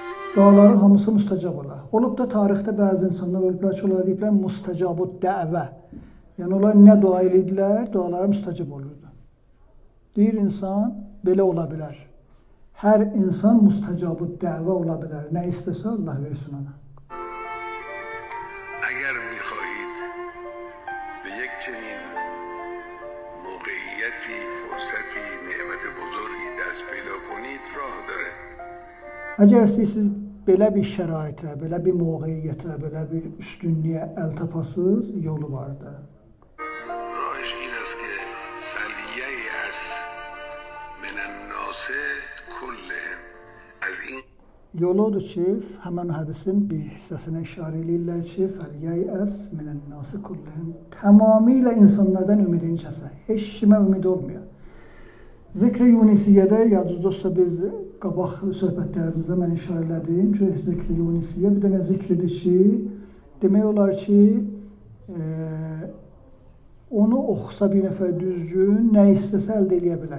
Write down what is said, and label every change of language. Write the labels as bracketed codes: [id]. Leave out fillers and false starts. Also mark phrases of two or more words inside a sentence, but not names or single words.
[az] duaların hamısı müstəcab olar. Olub da tarixdə bəzi insanlar olublar ki, onlar deyiblər müstəcabut dəvə. Yəni onlar nə dua edildilər, duaları müstəcab olurdu. Deyir insan, belə ola bilər. Hər insan müstəcabut dəvə ola bilər. Nə istəsə Allah versin ona. [fa] اگر می‌خواهید به یک چنین موقعیتی، فرصتی، نعمت بزرگی دست پیدا کنید راه داره. [az] Əgər istəyirsiniz belə bir şəraitə, belə bir mövqeyiyyətə, belə bir üstünlüyə əl tapasınız, yolu vardı. [fa] راهش این است که [ar] فلییأس من الناس كلهم [fa] از این [az] Yolu odur ki, həmən hədisin bir hissəsinə işarə edirlər ki, [ar] فلييأس من الناس كلهم. [az] Tamamilə insanlardan ümidini kəsər. Heç kimə ümid olmuyor. Zikr-i Yunisiyyədə, yadınızdadsa biz qabaq söhbətlərimizdə mən işarə elədim ki, Zikr-i Yunisiyyə bir dənə zikridir ki, demək olar ki, onu oxusa bir nəfər düzgün, nə istəsə əldə edə bilər.